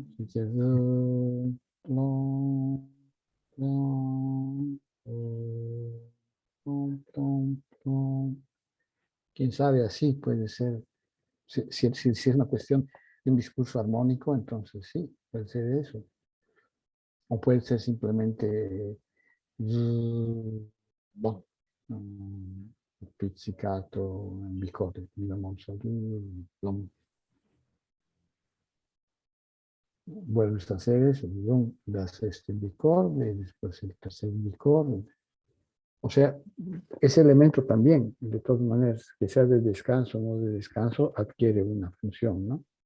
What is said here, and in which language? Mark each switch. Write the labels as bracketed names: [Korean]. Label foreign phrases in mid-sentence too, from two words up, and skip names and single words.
[Spanish] Si quieres, lo, quién sabe, así puede ser. Si es una cuestión de un discurso armónico, entonces sí, puede ser eso. O puede ser simplemente boh, [Italian] pizzicato in bicordi, [Spanish] mi sol, vuelves a hacer eso, das este bicorde y después el tercer bicorde. O sea, ese elemento también, de todas maneras, que sea de descanso o no de descanso, adquiere una función, ¿no?